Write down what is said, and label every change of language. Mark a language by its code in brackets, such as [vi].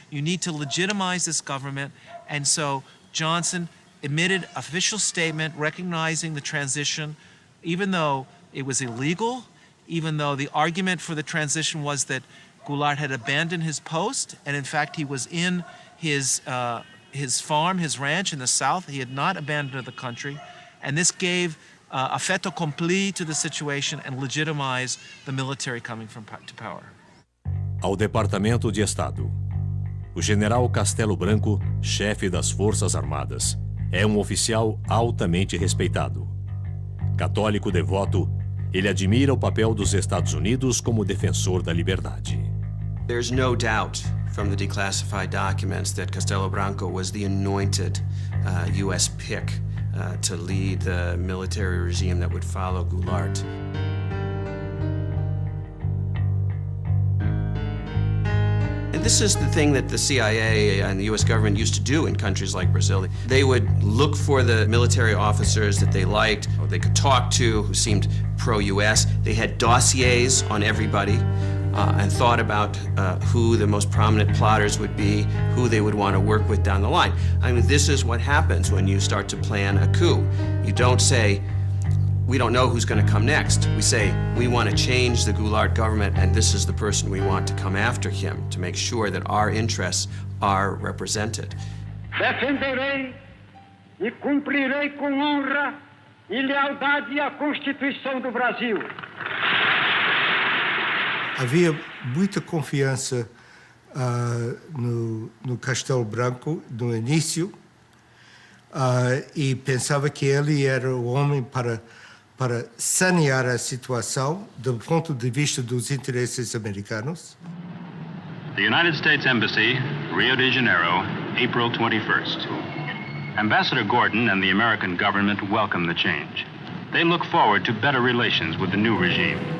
[en] You need to legitimize this government. And so Johnson emitted official statement recognizing the transition, even though it was illegal, even though the argument for the transition was that Goulart had abandoned his post, and in fact he was in his farm, his ranch in the South. He had not abandoned the country, and this gave a fait accompli to the situation and legitimized the military coming to power. [pt] Ao Departamento de Estado. O general Castelo Branco, chefe das Forças Armadas, é um oficial altamente respeitado. Católico devoto, ele admira o papel dos Estados Unidos como defensor da liberdade. [en] There's no doubt from the declassified documents that Castelo Branco was the anointed U.S. pick to lead the military regime that would follow Goulart. And this is the thing that the CIA and the U.S. government used to do in countries like Brazil. They would look for the military officers that they liked, or they could talk to, who seemed pro-U.S. They had dossiers on everybody and thought about who the most prominent plotters would be, who they would want to work with down the line. I mean, this is what happens when you start to plan a coup. You don't say, we don't know who's going to come next. We say, we want to change the Goulart government, and this is the person we want to come after him to make sure that our interests are represented. [pt] Defenderei e cumprirei com honra e lealdade a Constituição do Brasil. Havia muita confiança no Castelo Branco no início e pensava que ele era o homem para sanear a situação do ponto de vista dos interesses americanos. [en] The United States Embassy, Rio de Janeiro, April 21st. Ambassador Gordon and the American government welcome the change. They look forward to better relations with the new regime.